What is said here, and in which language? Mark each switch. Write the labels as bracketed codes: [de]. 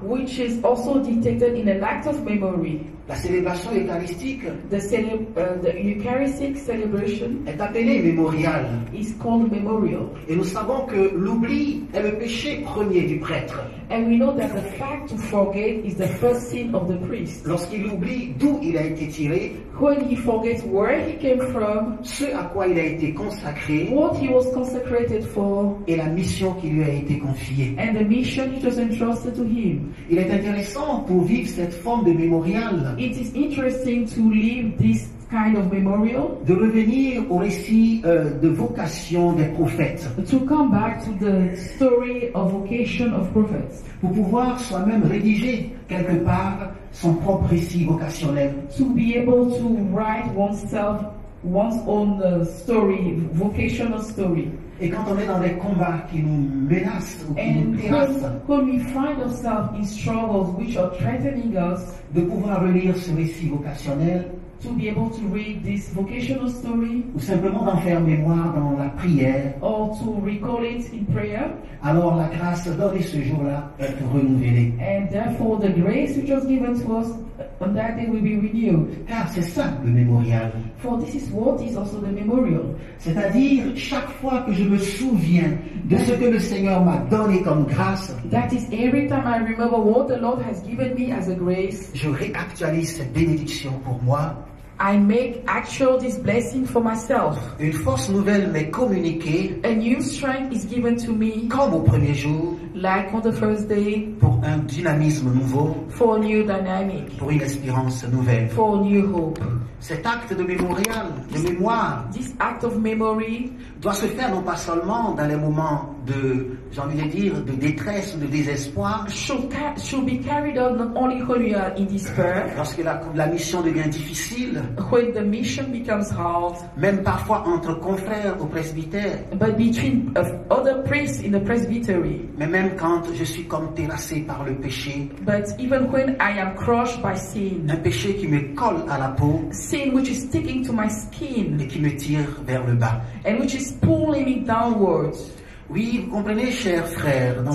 [en] which is also detected in an act of memory. [fr] La célébration eucharistique [en] The Eucharistic celebration [fr] est appelée mémorial. [en] is called memorial. [fr] Et nous savons que l'oubli est le péché premier du prêtre. [en] And we know that the fact to forget is the first sin of the priest. [fr] Lorsqu'il oublie d'où il a été tiré, [en] When he forgets where he came from, [fr] ce à quoi il a été consacré [en] what he was consecrated for, [fr] et la mission qui lui a été confiée. [en] and the mission it was entrusted to him. [fr] Il est intéressant pour vivre cette forme de mémorial [en] It is interesting to live this kind of memorial, [fr] de revenir au récit de vocation des prophètes, [en] to come back to the story of vocation of prophets, [fr] pour pouvoir soi-même rédiger quelque part son propre récit vocationnel. [en] to be able to write one's own story, vocational story. [fr] Et quand on est dans des combats qui nous menacent ou qui [en] And [fr] nous terrassent, [en] when we find ourselves in struggles which are threatening us, [fr] de pouvoir relire ce récit vocationnel [en] to be able to read this vocational story [fr] ou simplement d'en faire mémoire dans la prière, [en] or to recall it in prayer, [fr] alors la grâce donnée ce jour-là est renouvelée. [en] and therefore the grace which was given to us on that day will be renewed. [fr] Car c'est ça le mémorial. [en] For this is what is also the memorial. [fr] C'est-à-dire, chaque fois que je me souviens de ce que le Seigneur m'a donné comme grâce, [en] That is every time I remember what the Lord has given me as a grace, [fr] je réactualise cette bénédiction pour moi [en] I make actual this blessing for myself. [fr] Une force nouvelle m'est communiquée [en] A new strength is given to me, [fr] comme au premier jour, [en] like on the first day, [fr] pour un dynamisme nouveau, [en] for a new dynamic, [fr] pour une espérance nouvelle. [en] for a new hope. [fr] Cet acte de mémorial, de mémoire, [en] This act of memory [fr] doit se faire non pas seulement dans les moments de, j'ai envie de dire, de détresse ou de désespoir, [en] should be carried out not only when we are in despair, [fr] lorsque la mission devient difficile, [en] when the mission becomes hard, [fr] même parfois entre confrères au presbytère, [en] but between other priests in the presbytery, [fr] mais même quand je suis comme terrassé par le péché, [en] but even when I am crushed by sin, [fr] un péché qui me colle à la peau [en] sin which is sticking to my skin [fr] et qui me tire vers le bas. [en] and which is pulling me downwards. [fr] Oui, vous comprenez, chers frères, dans le